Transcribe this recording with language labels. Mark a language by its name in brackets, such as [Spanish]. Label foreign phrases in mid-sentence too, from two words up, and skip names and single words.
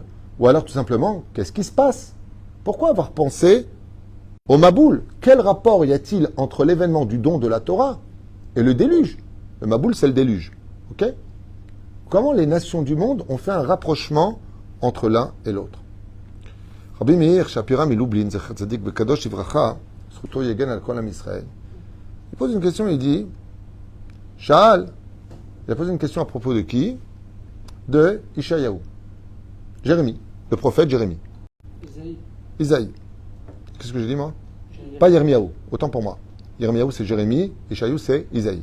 [French] Ou alors, tout simplement, qu'est-ce qui se passe? Pourquoi avoir pensé au Maboul? Quel rapport y a-t-il entre l'événement du don de la Torah et le déluge? Le Maboul, c'est le déluge. Ok? Comment les nations du monde ont fait un rapprochement entre l'un et l'autre? [Hebrew] Rabbi Meir Shapira Milublin, זכר צדיק וקדוש לברכה זכותו יגן על כל עם ישראל. [French] Il pose une question, il dit, Sha'al, il a posé une question à propos de qui? De Ishayahu. Jérémie, le prophète Jérémie. Isaïe. Qu'est-ce que j'ai dit moi? Pas Yirmiyahu, autant pour moi. Yirmiyahu c'est Jérémie, Ishayahu c'est Isaïe.